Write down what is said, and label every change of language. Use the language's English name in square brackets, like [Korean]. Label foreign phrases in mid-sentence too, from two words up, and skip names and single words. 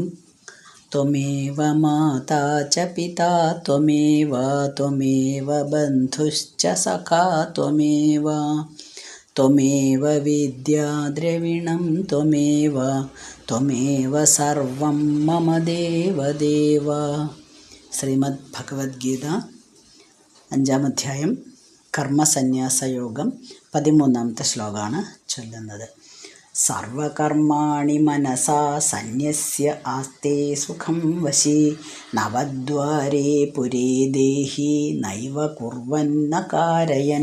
[Sanskrit] त्वमेव माता च पिता त्वमेव त्वमेव बन्धुश्च सखा त्वमेव त्वमेव विद्या द्रविणं त्वमेव त्वमेव सर्वं मम देवदेव। [Malayalam] ശ്രീമദ് ഭഗവത്ഗീത 5-ാം അധ്യായം കർമ്മസന്യാസയോഗം 13-ാമത്തെ ശ്ലോകമാണ് ചൊല്ലുന്നത്. [Sanskrit] സർവകർമാണി മനസാ സന്യസ്യ ആസ്തേ സുഖം വശി നവദ്വാരേ പുരേ ദേഹി നൈവ കുർവന്ന കാരയൻ.